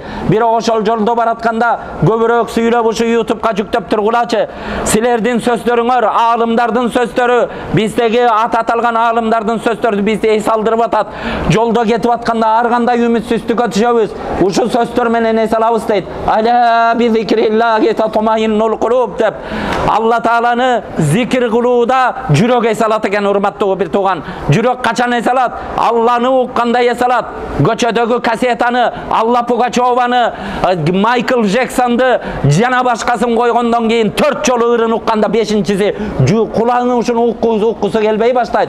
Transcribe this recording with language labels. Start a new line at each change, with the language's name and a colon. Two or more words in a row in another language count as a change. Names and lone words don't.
Kyrgyz: Бирок ошол жолдо баратканда көбүрөөк сүйлөп ушу YouTube'га жүктөп тургулачы. Силердин сөздөрүңөр, аалымдардын сөздөрү, биздеги аталган аалымдардын сөздөрү бизди эс алдырып атат. Жолдо кетип атканда ар кандай үмүтсүздүккө түшөбүз. Ушул сөздөр менен эс алабыз дейт.
Arabic: ألا بذكر الله تطمئن القلوب
Kyrgyz: деп. Алла Тааланы зикир кылууда жүрөк эс алат экен, урматтуу бир тууган. Жүрөк качан эс алат? Алланы уккандай эс алат. Көчөдөгү кассетаны, Алла Пугачеваны, Майкл Джексонду жана башкасын койгондон кийин 4 жолу ырын укканда 5-чиси кулагыңы ушуну уккусу келбей баштайт.